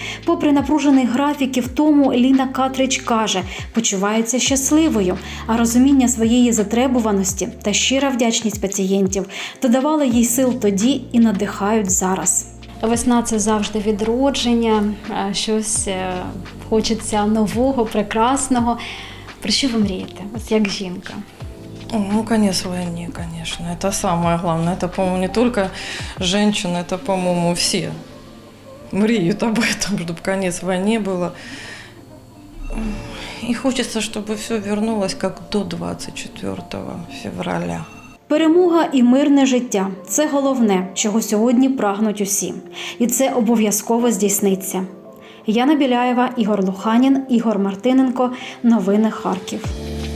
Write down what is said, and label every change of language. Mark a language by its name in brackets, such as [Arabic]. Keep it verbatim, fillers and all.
[Ukrainian] Попри напружений графік і втому, Ліна Катрич каже, почувається щасливою, а розуміння своєї затребуваності та щира вдячність пацієнтів додавали їй сил тоді і надихають зараз. Весна – це завжди відродження, е, щось е, хочеться нового, прекрасного. Про що ви мрієте, от як жінка? [Russian] Ну, конец войны, конечно. Это самое главное. Это, по-моему, не только женщины, это, по-моему, все мріють об этом, чтобы конец войны было. И хочется, чтобы все вернулось как до двадцять четвертого февраля. [Ukrainian] Перемога і мирне життя – це головне, чого сьогодні прагнуть усі. І це обов'язково здійсниться. Яна Біляєва, Ігор Луханін, Ігор Мартиненко. Новини Харків.